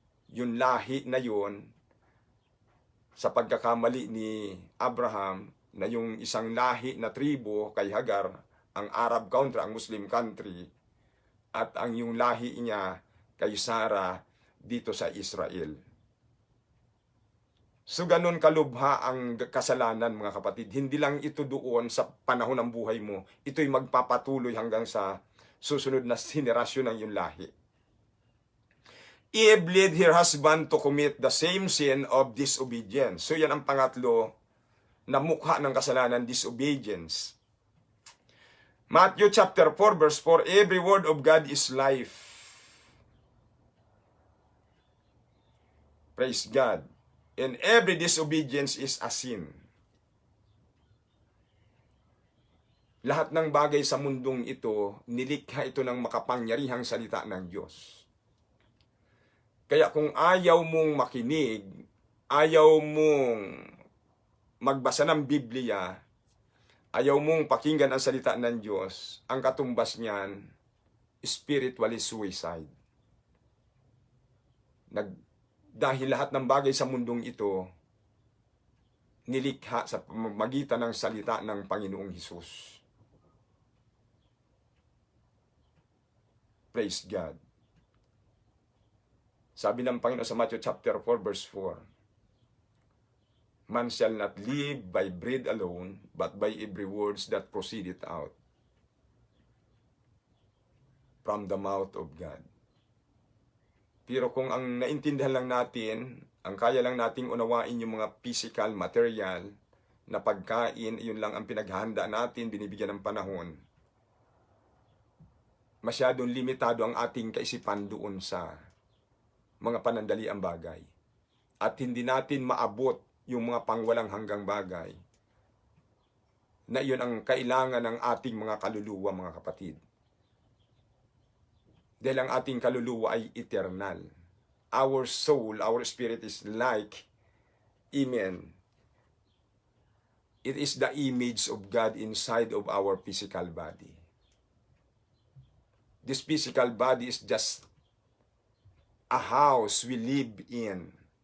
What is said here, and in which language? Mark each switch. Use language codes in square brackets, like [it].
[tl] Yung lahi na yun, sa pagkakamali ni Abraham, na yung isang lahi na tribo kay Hagar, ang Arab country, ang Muslim country, at ang yung lahi niya kay Sarah dito sa Israel. So ganun kalubha ang kasalanan mga kapatid. Hindi lang ito doon sa panahon ng buhay mo. Ito'y magpapatuloy hanggang sa susunod na henerasyon ng iyong lahi. [en] Eve led her husband to commit the same sin of disobedience. [tl] So yan ang pangatlo na mukha ng kasalanan, disobedience. [en] Matthew chapter 4 verse 4, every word of God is life. Praise God. And every disobedience is a sin. [tl] Lahat ng bagay sa mundong ito, nilikha ito ng makapangyarihang salita ng Diyos. Kaya kung ayaw mong makinig, ayaw mong magbasa ng Biblia, ayaw mong pakinggan ang salita ng Diyos, ang katumbas niyan, [en] spiritually suicide. [tl] Dahil lahat ng bagay sa mundong ito, nilikha sa magitan ng salita ng Panginoong Hesus. Praise God. Sabi ng Panginoon sa [en] Matthew chapter 4 verse 4, man shall not live by bread alone, but by every words that proceedeth out from the mouth of God. [tl] Pero kung ang naintindihan lang natin, ang kaya lang nating unawain yung mga physical, material, na pagkain, yun lang ang pinaghahanda natin, binibigyan ng panahon, masyadong limitado ang ating kaisipan doon sa mga panandaliang bagay. At hindi natin maabot yung mga pangwalang hanggang bagay na iyon ang kailangan ng ating mga kaluluwa, mga kapatid. Dahil ang ating kaluluwa ay eternal. [en] Our soul, our spirit is like, amen, it is the image of God inside of our physical body. This physical body is just a house we live in.